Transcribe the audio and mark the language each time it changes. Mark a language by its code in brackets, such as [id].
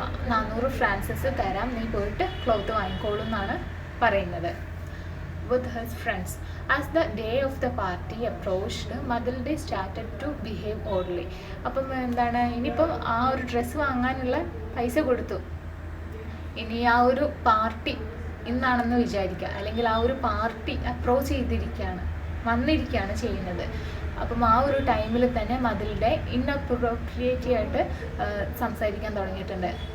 [ml] 400 francs തരാം, നീ പോയിട്ട് ക്ലോത്ത് വാങ്ങിക്കോളൂ എന്നാണ് പറയുന്നത്. [en] with his friends. As the day of the party approached, Madhilde started to behave oddly. [ml] അപ്പം എന്താണ്, ഇനിയിപ്പം ആ ഒരു ഡ്രസ്സ് വാങ്ങാനുള്ള പൈസ കൊടുത്തു, ഇനി ആ ഒരു പാർട്ടി ഇന്നാണെന്ന് വിചാരിക്കുക, അല്ലെങ്കിൽ ആ ഒരു പാർട്ടി അപ്രോച്ച് വന്നിരിക്കുകയാണ് ചെയ്യുന്നത്. അപ്പം ആ ഒരു ടൈമിൽ തന്നെ മതിലിൻ്റെ ഇൻഅപ്രോപ്രിയേറ്റ് ആയിട്ട് സംസാരിക്കാൻ തുടങ്ങിയിട്ടുണ്ട്.